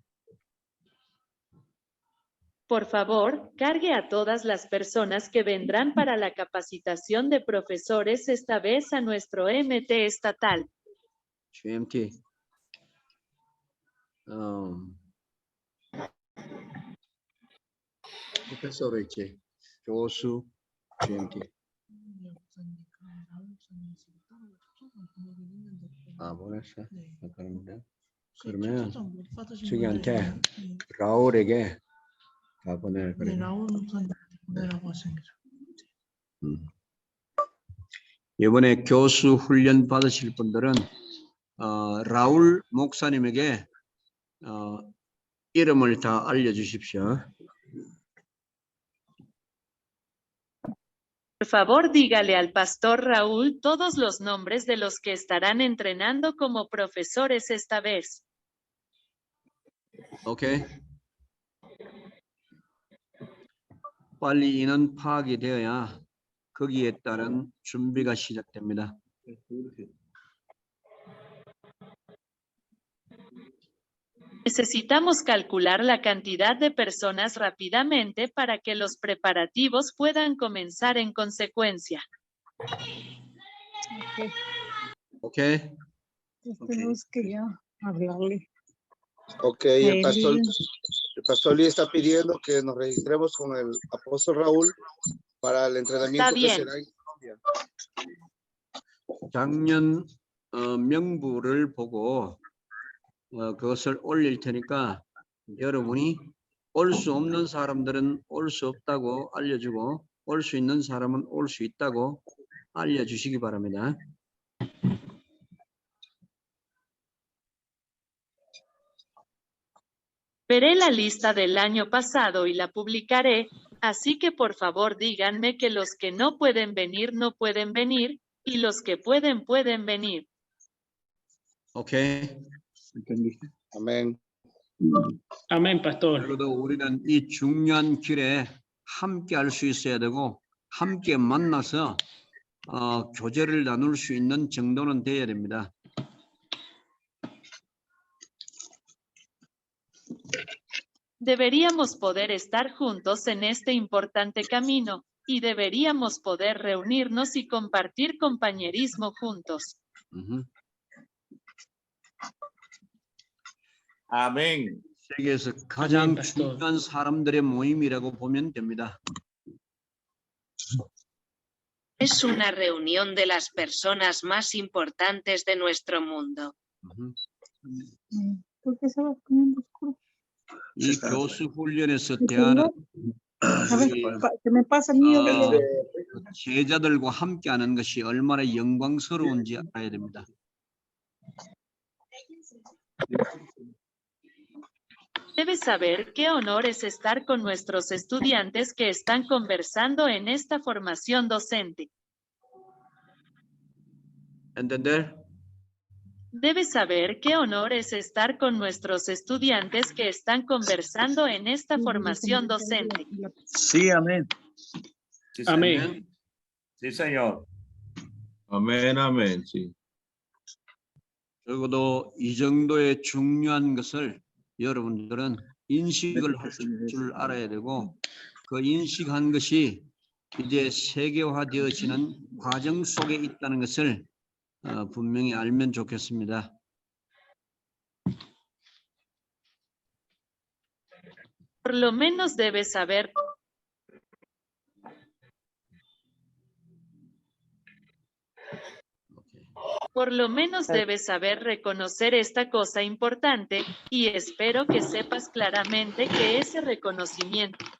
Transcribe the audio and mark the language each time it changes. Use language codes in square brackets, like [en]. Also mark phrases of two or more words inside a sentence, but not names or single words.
[es] Por favor, cargue a todas las personas que vendrán para la capacitación de profesores, esta vez a nuestro MT estatal. [ko] GMT. 프로페서로 있지. 교수 GMT. 아, 보냈어? 그러면 저기한테 라울에게 다 보내. 그래. 이번에 교수 훈련 받으실 분들은 라울 목사님에게 이름을 다 알려주십시오. [es] Por favor, dígale al pastor Raúl todos los nombres de los que estarán entrenando como profesores esta vez. [ko] 오케이. 빨리 인원 파악이 되어야 거기에 따른 준비가 시작됩니다. [es] Necesitamos calcular la cantidad de personas rápidamente para que los preparativos puedan comenzar en consecuencia. [ko] 오케이. [es] Tenemos que ya hablarle. Ok, el pastor Lee está pidiendo que nos registremos con el apóstol Raúl para el entrenamiento Está que bien. será en Colombia. [ko] 작년 명부를 보고 그것을 올릴 테니까 여러분이 올 수 없는 사람들은 올 수 없다고 알려주고 올 수 있는 사람은 올 수 있다고 알려주시기 바랍니다. [es] Veré la lista del año pasado y la publicaré, así que por favor díganme que los que no pueden venir no pueden venir, y los que pueden pueden venir. [ko] 오케이. [es] Amén. Amén, pastor. [ko] 그래도 우리는 이 중요한 길에 함께 할 수 있어야 되고 함께 만나서 교제를 나눌 수 있는 정도는 돼야 됩니다. [es] Deberíamos poder estar juntos en este importante camino, y deberíamos poder reunirnos y compartir compañerismo juntos. Amén. [ko] 세계에서 가장 [es] pastor. [ko] 중요한 사람들의 모임이라고 보면 됩니다. [es] Es una reunión de las personas más importantes de nuestro mundo. ¿Por qué se va poniendo oscuro? [ko] 이 교수 훈련에서 대하는 [es] A ver, ¿qué me pasa, niño? [ko] 제자들과 함께하는 것이 얼마나 영광스러운지 알아야 됩니다. [es] Debes saber qué honor es estar con nuestros estudiantes que están conversando en esta formación docente. ¿Entender? Debes saber qué honor es estar con nuestros estudiantes que están conversando en esta formación docente. Sí, amén. Sí, Amén. señor. Sí, señor. Amén, amén. Sí. [ko] 적어도 이 정도의 중요한 것을 여러분들은 인식을 할 줄 알아야 되고 그 인식한 것이 이제 세계화되어지는 과정 속에 있다는 것을 분명히 알면 좋겠습니다. [es] Por lo menos debes saber. Por lo menos debes saber reconocer esta cosa importante y espero que sepas claramente que ese reconocimiento.